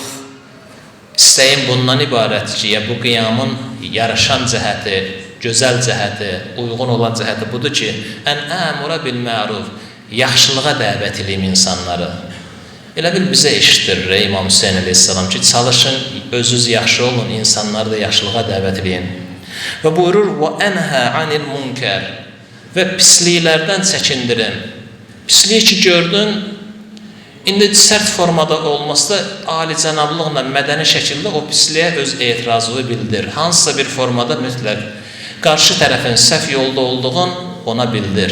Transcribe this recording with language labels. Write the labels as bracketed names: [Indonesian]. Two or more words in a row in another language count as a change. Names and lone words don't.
[Azerbaijani] İstəyim bundan ibarət ki, bu qiyamın yaraşan cəhəti, gözəl cəhəti, uyğun olan cəhəti budur ki, [Arabic] أن آمر بالمعروف. [Azerbaijani] Yaxşılığa dəvət edeyim insanları. Elə bil bizə eşitdirir İmam Hüseyin əleyhissalam ki, çalışın, özünüz yaxşı olun, insanları da yaxşılığa dəvət edin. Və buyurur, [Arabic] وَأَنْهَا عَنِ الْمُنْكَرِ. [Azerbaijani] Və pisliklərdən çəkindirin. Pisliyi ki gördün, indi sərt formada olması da alicənablıqla, mədəni şəkildə o pisliyə öz etirazını bildir. Hansısa bir formada mütləq qarşı tərəfin səhv yolda olduğun ona bildir.